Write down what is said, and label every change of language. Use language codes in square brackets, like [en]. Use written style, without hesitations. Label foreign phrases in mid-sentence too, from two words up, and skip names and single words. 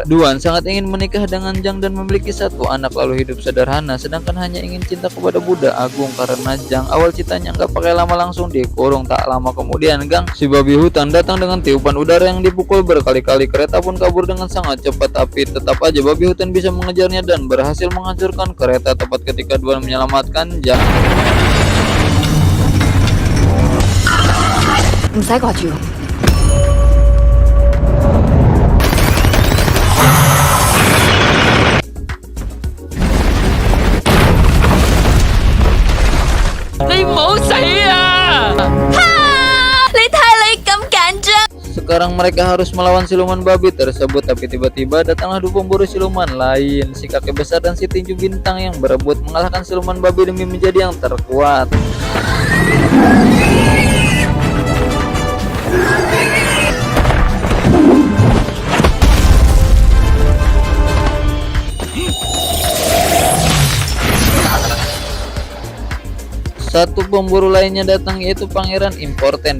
[id] Duan sangat ingin menikah dengan Jang dan memiliki satu anak lalu hidup sederhana, sedangkan hanya ingin cinta kepada Buddha Agung karena Jang awal cintanya nggak pakai lama langsung dikurung. Tak lama kemudian gang si babi hutan datang dengan tiupan udara yang dipukul berkali-kali. Kereta pun kabur dengan sangat cepat, tapi tetap aja babi hutan bisa mengejarnya dan berhasil menghancurkan kereta tepat ketika Duan menyelamatkan Jang. [yue] 唔使掛住我。你唔好死啊！你睇你咁緊張。 [id] Sekarang mereka harus melawan siluman babi tersebut, tapi tiba-tiba datanglah dua pemburu siluman lain, si kakek besar dan si tinju bintang yang berebut mengalahkan siluman babi demi menjadi yang terkuat. Satu pemburu lainnya datang yaitu Pangeran Important.